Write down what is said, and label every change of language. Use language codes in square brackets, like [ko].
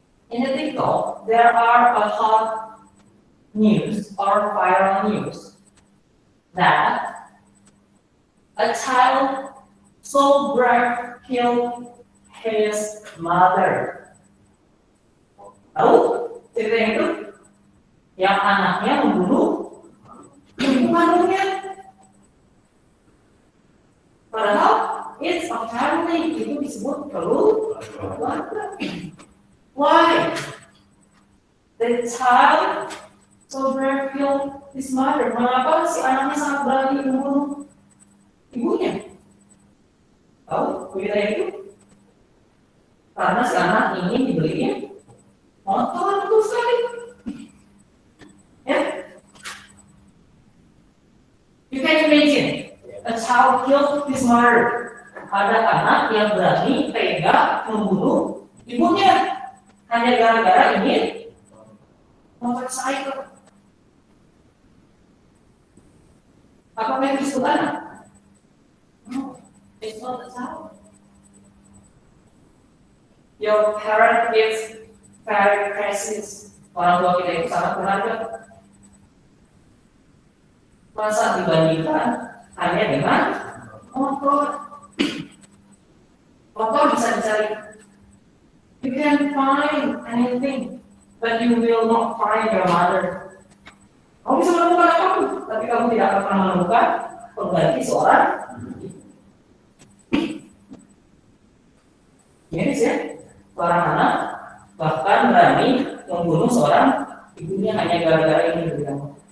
[en] In the TikTok, there are a hot news or viral news that a child so brave killed his mother. [id] Tahu cerita itu? Yang anaknya membunuh ibu kandungnya. Padahal [en] it's a family, [id] itu disebut keluarga. [en] Why? The child so brave killed his mother. [id] Mengapa si anaknya sangat berani membunuh ibunya? Tahu berita itu? Karena si anak ingin dibelinya motor, betul sekali. Ya? [en] You can imagine a child killed his mother. [id] Ada anak yang berani tega membunuh ibunya hanya gara-gara ingin motorcycle. Apakah itu disebut anak? [en] No, it's not a child. Your parent is very precious. [id] Orang tua kita itu sangat berharga. Masa dibandingkan hanya dengan motor? Motor bisa dicari. [en] You can find anything, but you will not find your mother. [id] Kamu bisa menemukan apapun, tapi kamu tidak akan pernah menemukan pengganti seorang. Ini sih, seorang anak bahkan berani membunuh seorang ibunya hanya gara-gara ingin beli kamu.